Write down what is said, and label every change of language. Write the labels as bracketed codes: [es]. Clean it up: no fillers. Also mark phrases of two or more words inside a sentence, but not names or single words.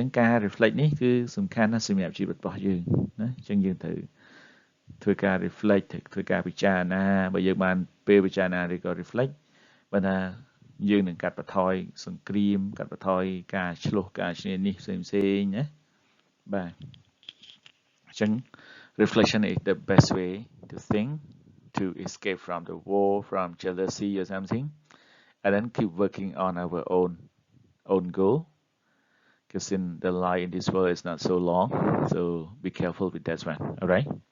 [km] ងការ reflect នេះគឺសំខាន់ណាស់សម្រាប់ជីវិតរបស់យើងណាអញ្ចឹងយើងត្រូវធ្វើការ reflect ធ្វើការពិចារណា បើយើងបានពេលពិចារណាឬក៏ reflect បើថាយើងនឹងកាត់បន្ថយសង្គ្រាមកាត់បន្ថយការឆ្លោះការឈ្នានីសផ្សេងណាបាទអញ្ចឹង [en] reflection is the best way to think to escape from the war from jealousy or something and then keep working on our own goal because in the life in this world is not so long so be careful with that one all right